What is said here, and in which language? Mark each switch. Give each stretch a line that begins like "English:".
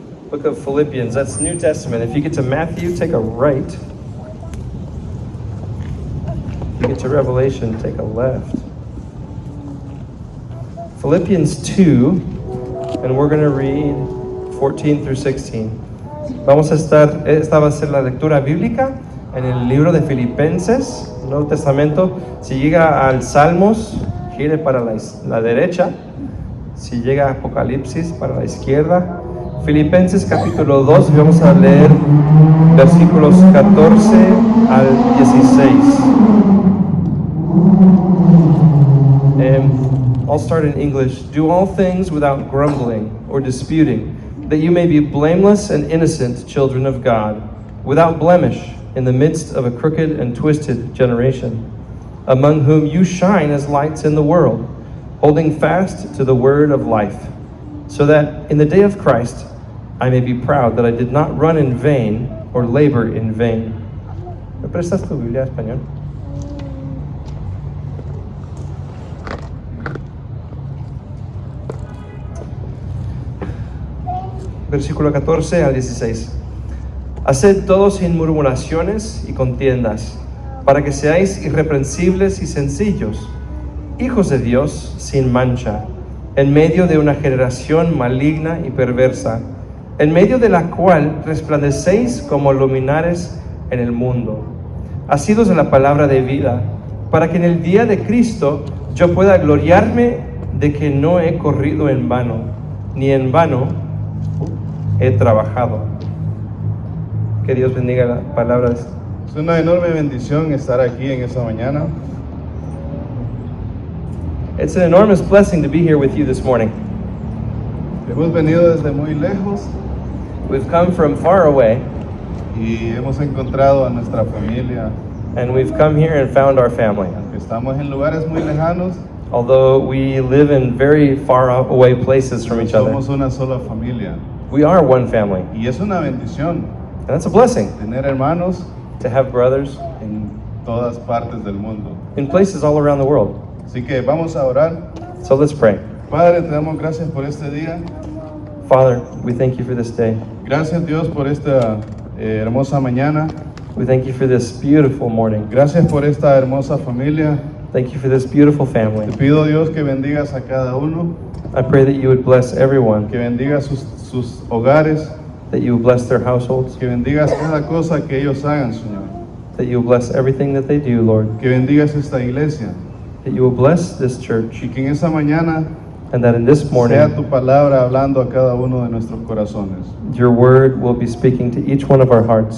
English: Book of Philippians, that's New Testament. If you get to Matthew, take a right. If you get to Revelation, take a left. Philippians 2, and we're going to read 14 through 16.
Spanish: Esta va a ser la lectura bíblica en el libro de Filipenses, Nuevo Testamento. Si llega al Salmos, gire para la derecha. Si llega a Apocalipsis, para la izquierda. Filipenses capítulo 2, y vamos a leer versículos 14 al 16.
English: I'll start in English. Do all things without grumbling or disputing, that you may be blameless and innocent children of God, without blemish, in the midst of a crooked and twisted generation, among whom you shine as lights in the world, holding fast to the word of life, so that in the day of Christ I may be proud that I did not run in vain or labor in vain.
Spanish: ¿Me prestas tu Biblia en español? Versículo 14 al 16. Haced todo sin murmuraciones y contiendas, para que seáis irreprensibles y sencillos, hijos de Dios sin mancha, en medio de una generación maligna y perversa, en medio de la cual resplandecéis como luminares en el mundo, asidos de la palabra de vida, para que en el día de Cristo yo pueda gloriarme de que no he corrido en vano, ni en vano he trabajado. Que Dios bendiga las palabras. Es una enorme bendición estar aquí en esta mañana.
English: It's an enormous blessing to be here with you this morning.
Spanish: Hemos venido desde muy lejos
English: We've come from far away,
Spanish: y hemos encontrado a nuestra familia.
English: and we've come here and found our family.
Spanish: Aunque estamos en lugares muy lejanos,
English: Although we live in very far away places from each other,
Spanish: somos una sola familia.
English: we are one family.
Spanish: Y es una bendición
English: And that's a blessing
Spanish: tener hermanos
English: to have brothers
Spanish: en todas partes del mundo.
English: in places all around the world.
Spanish: Así que vamos a orar.
English: So let's pray.
Spanish: Padre, te damos gracias por este día.
English: Father, we thank you for this day.
Spanish: Gracias, Dios, por esta hermosa mañana.
English: We thank you for this beautiful morning.
Spanish: Gracias por esta hermosa familia.
English: Thank you for this beautiful family.
Spanish: Te pido, Dios, que bendigas a cada uno,
English: I pray that you would bless everyone,
Spanish: que bendigas sus hogares,
English: that you would bless their households,
Spanish: que bendigas cada cosa que ellos hagan, Señor.
English: that you would bless everything that they do, Lord,
Spanish: Que bendigas esta iglesia
English: that you will bless this church,
Spanish: y que en esta mañana
English: and that in this
Spanish: sea
English: morning
Spanish: tu palabra hablando a cada uno de nuestros corazones.
English: your word will be speaking to each one of our hearts.